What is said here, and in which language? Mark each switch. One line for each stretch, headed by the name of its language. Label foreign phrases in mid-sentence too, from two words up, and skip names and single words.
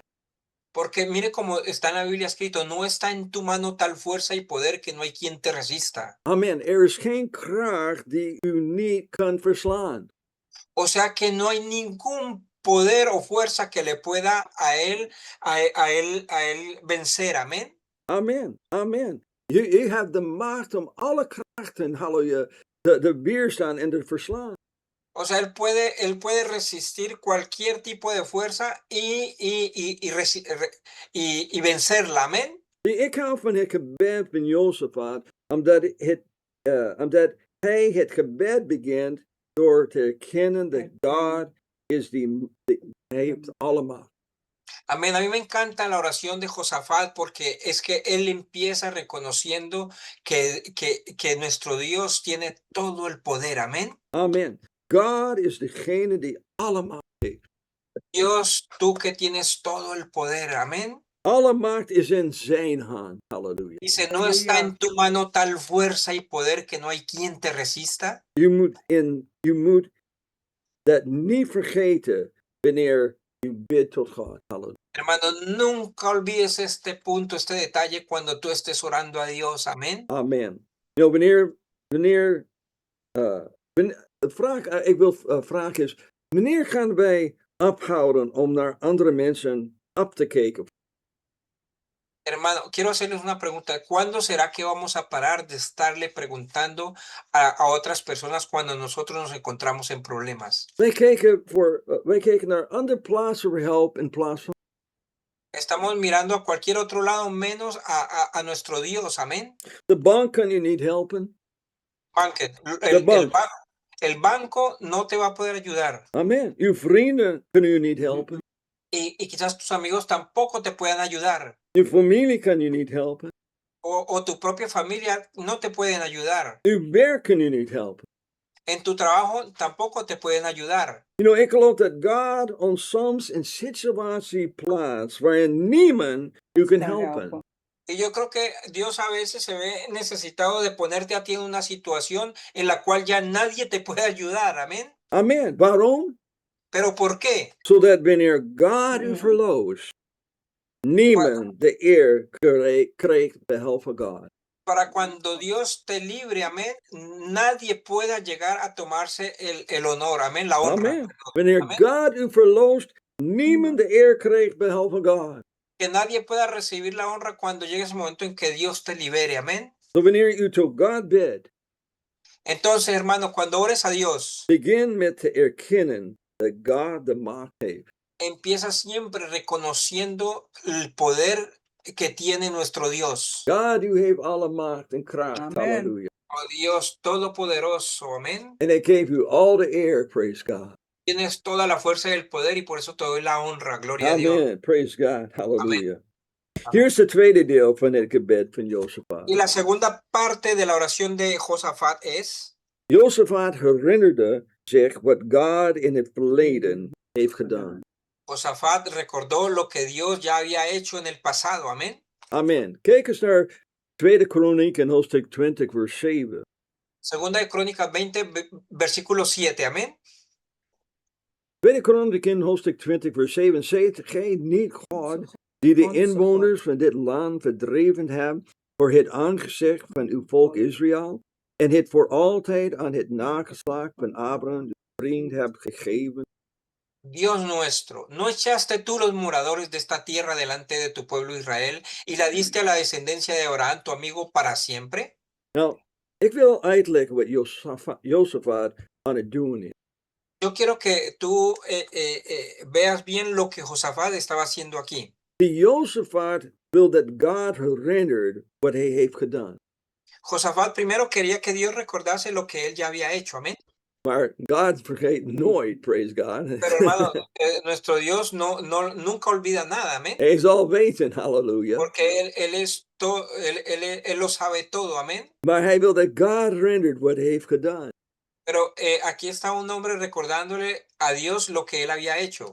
Spanish: Porque mire como está en la Biblia escrito: no está en tu mano tal fuerza y poder que no hay quien te resista.
Dutch: Amen. Er is geen kracht die u niet kan verslaan.
Spanish: O sea que no hay ningún poder o fuerza que le pueda a él vencer. Amén.
Dutch: Amen. Amen. Je hebt de macht om alle krachten, halleluja, te weerstaan en te verslaan.
Spanish: O sea, él puede resistir cualquier tipo de fuerza y vencerla. Amén.
Dutch: Ik hou van het gebed van Jozefat, omdat hij het gebed begint door te erkennen dat God is hij heeft alle macht.
Spanish: Amén. A mí me encanta la oración de Josafat porque es que él empieza reconociendo que nuestro Dios tiene todo el poder. Amén.
Dutch: Amen. God is degene die alle macht heeft.
Spanish: Dios, tú que tienes todo el poder. Amén.
Dutch: Alle macht is in zijn hand. Halleluja.
Spanish: Dice, ¿no está en tu mano tal fuerza y poder que no hay quien te resista?
Dutch: Je moet dat niet vergeten wanneer je bidt tot God. Halleluja.
Spanish: Hermano, nunca olvides este punto, este detalle cuando tú estés orando a Dios. Amén.
Dutch: Amen.
English: You know,
Dutch: wanneer de vraag, ik wil vragen is, wanneer gaan wij ophouden om naar andere mensen op te kijken?
Spanish: Hermano, quiero hacerles una pregunta. ¿Cuándo será que vamos a parar de estarle preguntando a otras personas cuando nosotros nos encontramos en problemas?
Dutch: Wij kijken naar andere plaatsen voor hulp in plaats van.
Spanish: Estamos mirando a cualquier otro lado menos a nuestro Dios. Amén.
Dutch: De bank kan je niet helpen.
Spanish: El banco no te va a poder ayudar.
Dutch: Amen. Uw vrienden kunnen je niet helpen.
Spanish: Y quizás tus amigos tampoco te puedan ayudar.
Dutch: Je familie kan je niet helpen.
Spanish: O tu propia familia no te pueden ayudar.
Dutch: Uw werk kan je niet helpen.
Spanish: En tu trabajo tampoco te pueden ayudar.
English: You know,
Dutch: ik geloof dat God ons soms in situatie plaatst waarin niemand u kan helpen.
Spanish: Y yo creo que Dios a veces se ve necesitado de ponerte a ti en una situación en la cual ya nadie te puede ayudar. Amén.
Dutch: Amen. Waarom?
Spanish: ¿Pero por qué?
Dutch: Zodat wanneer God u verloost, niemand de eer krijgt behalve God.
Spanish: Para cuando Dios te libre, amén, nadie pueda llegar a tomarse el honor, amén, la honra.
Dutch: Amen. Wanneer God u verloost, niemand de eer krijgt behalve God.
Spanish: Que nadie pueda recibir la honra cuando llegue ese momento en que Dios te libere, amén.
Dutch: So wanneer u tot God bidt,
Spanish: Entonces, hermano, cuando ores a Dios,
Dutch: begin met te erkennen dat God de macht heeft.
Spanish: empieza siempre reconociendo el poder que tiene nuestro Dios.
Dutch: God, u heeft alle macht en kracht. Amen. Halleluja.
Spanish: Oh Dios todopoderoso, amén.
Dutch: En hij geeft u
English: all the
Dutch: eer,
English: praise God.
Spanish: Tienes toda la fuerza y el poder y por eso te doy la honra, gloria a Dios.
Dutch: Amen,
English: praise God,
Dutch: halleluja. Hier is het tweede deel van het gebed van Josaphat.
Spanish: Y la segunda parte de la oración de Josafat es:
Dutch: Josaphat herinnerde zich wat God in het verleden heeft gedaan.
Spanish: Josafat recordó lo que Dios ya había hecho en el pasado, amén.
Dutch: Amen. Kijk eens naar 2 Kronieken, hoofdstuk 20, vers 7.
Spanish: Segunda de Crónicas 20, versículo 7, amén.
Dutch: 2 Kronieken, hoofdstuk 20, vers 7. Zijt gij niet God, die de inwoners van dit land verdreven hebt voor het aangezicht van uw volk Israël, en het voor altijd aan het nageslacht van Abraham, de vriend, hebt gegeven?
Spanish: Dios nuestro, ¿no echaste tú los moradores de esta tierra delante de tu pueblo Israel y la diste a la descendencia de Abraham, tu amigo, para siempre?
Dutch: Nou, ik wil uitleggen wat Josaphat aan het doen is.
Spanish: Yo quiero que tú veas bien lo que Josafat estaba haciendo aquí.
Dutch: Die Josaphat wil dat God herinnert wat hij heeft gedaan.
Spanish: Josafat primero quería que Dios recordase lo que él ya había hecho, amén.
Dutch: Maar God vergeet nooit,
English: praise God.
Spanish: Pero hermano, nuestro Dios nunca olvida nada, amén.
Dutch: Hij zal weten, halleluja.
Spanish: Porque él lo sabe todo, amén.
Dutch: Maar hij wil dat God herinnert wat hij heeft gedaan.
Spanish: Pero aquí está un hombre recordándole a Dios lo que él había hecho.